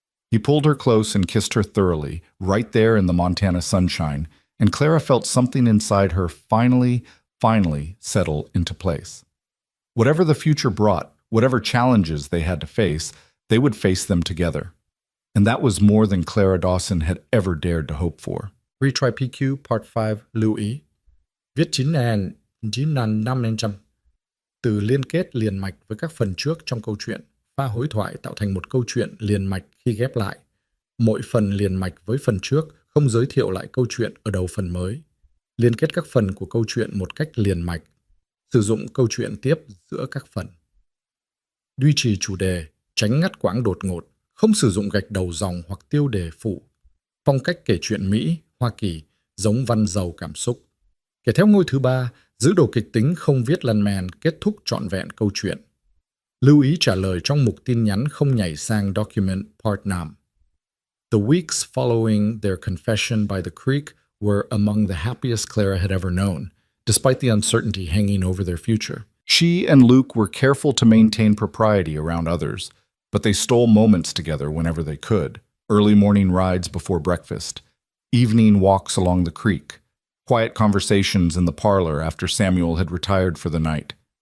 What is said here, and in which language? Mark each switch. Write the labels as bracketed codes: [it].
[en] He pulled her close and kissed her thoroughly, right there in the Montana sunshine, and Clara felt something inside her finally settle into place. Whatever the future brought, whatever challenges they had to face, they would face them together. And that was more than Clara Dawson had ever dared to hope for. Retry PQ Part 5 [vi] lưu ý. Viết 9.500 từ liên kết liền mạch với các phần trước trong câu chuyện. Pha hối thoại tạo thành một câu chuyện liền mạch khi ghép lại. Mỗi phần liền mạch với phần trước không giới thiệu lại câu chuyện ở đầu phần mới. Liên kết các phần của câu chuyện một cách liền mạch. Sử dụng câu chuyện tiếp giữa các phần. Duy trì chủ đề, tránh ngắt quãng đột ngột, không sử dụng gạch đầu dòng hoặc tiêu đề phụ. Phong cách kể chuyện Mỹ, Hoa Kỳ, giống văn giàu cảm xúc. Kẻ theo ngôi thứ ba, giữ đồ kịch tính không viết lan man kết thúc trọn vẹn câu chuyện. Lưu ý trả lời trong mục tin nhắn không nhảy sang document part 5. [en] The weeks following their confession by the creek were among the happiest Clara had ever known, despite the uncertainty hanging over their future. She and Luke were careful to maintain propriety around others, but they stole moments together whenever they could. Early morning rides before breakfast, evening walks along the creek, quiet conversations in the parlor after Samuel had retired for the night.